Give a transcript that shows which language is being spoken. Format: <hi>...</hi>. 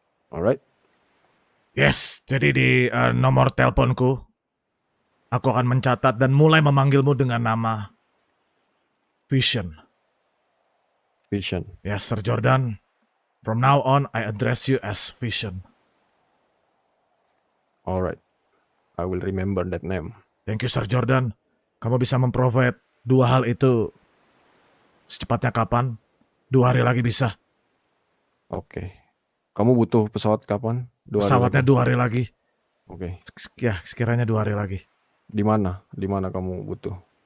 <en>Alright? Yes,</en> <id>jadi di nomor teleponku, aku akan mencatat dan mulai memanggilmu dengan nama Vision.</id> <en>Vision. Yes, Sir Jordan. From now on, I address you as Vision. Alright. I will remember that name. Thank you, Sir Jordan.</en> <id>Kamu bisa memprovide 2 hal itu secepatnya kapan? 2 hari lagi bisa. Oke. Kamu butuh pesawat kapan? 2 Pesawatnya lagi? 2 hari lagi. Oke. Ya, sekiranya 2 hari lagi. Di mana? Di mana kamu butuh?</id>